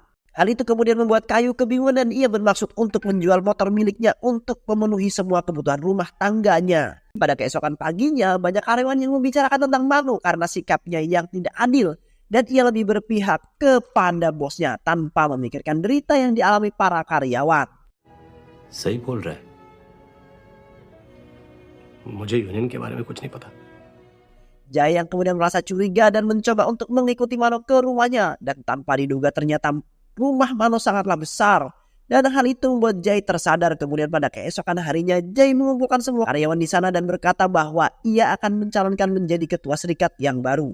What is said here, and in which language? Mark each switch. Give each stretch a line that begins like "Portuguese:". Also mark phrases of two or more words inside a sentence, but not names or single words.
Indonesian: Hal itu kemudian membuat Kayu kebingungan dan ia bermaksud untuk menjual motor miliknya untuk memenuhi semua kebutuhan rumah tangganya. Pada keesokan paginya banyak karyawan yang membicarakan tentang Mano karena sikapnya yang tidak adil. Dan ia lebih berpihak kepada bosnya tanpa memikirkan derita yang dialami para karyawan.
Hindi: सही बोल रहा है। मुझे यूनियन के बारे में कुछ नहीं पता।
Indonesian: Jai yang kemudian merasa curiga dan mencoba untuk mengikuti Mano ke rumahnya. Dan tanpa diduga ternyata rumah Mano sangatlah besar. Dan hal itu membuat Jai tersadar. Kemudian pada keesokan harinya Jai mengumpulkan semua karyawan di sana dan berkata bahwa ia akan mencalonkan menjadi ketua serikat yang baru.